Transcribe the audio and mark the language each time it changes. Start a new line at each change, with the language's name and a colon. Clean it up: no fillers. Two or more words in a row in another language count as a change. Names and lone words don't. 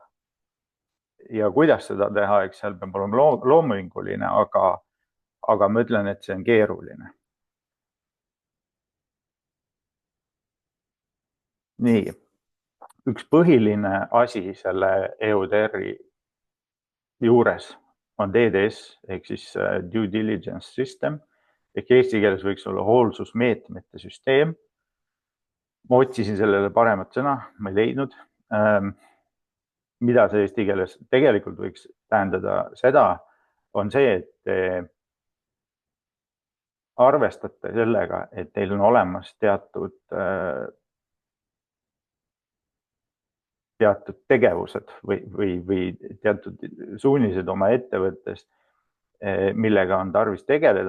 Estonian: Ja kuidas seda teha, eks seal peab olema loominguline, aga ma ütlen, et see on keeruline. Nii, üks põhiline asi selle EUTR-i juures on DDS ehk siis
English: due diligence system
Estonian: ehk eesti keeles võiks olla hoolsusmeetmete süsteem. Ma otsisin sellele paremat sõna, ma ei leidnud. Mida see eesti keeles tegelikult võiks tähendada seda, on see, et te arvestate sellega, et teil on olemas teatud tegevused või teatud suunised oma ettevõttes, millega on tarvis tegeleda.